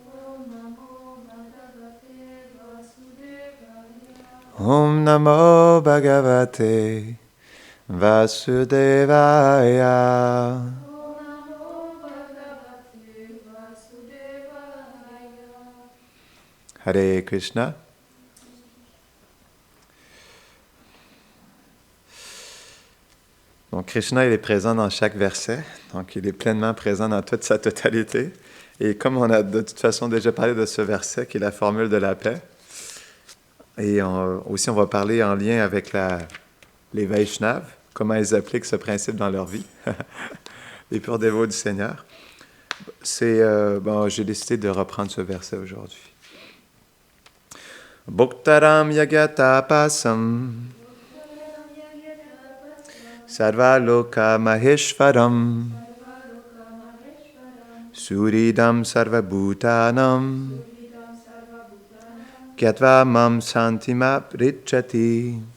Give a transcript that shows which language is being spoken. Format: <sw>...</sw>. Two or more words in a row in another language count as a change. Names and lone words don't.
<sa>Om Namo Bhagavate Vasudevaya. Hare Krishna.</sa> <fr>Donc Krishna, il est présent dans chaque verset, donc il est pleinement présent dans toute sa totalité. Et comme on a de toute façon déjà parlé de ce verset, qui est la formule de la paix, et aussi on va parler en lien avec les Vaishnavas, comment ils appliquent ce principe dans leur vie, les purs dévots du Seigneur. J'ai décidé de reprendre ce verset aujourd'hui.</fr> <sa>Bhuktaram yagyatapasam Sarvaloka Maheshwaram Suridam Sarvabhutanam Gyatva Mam Santimapritchati</sa>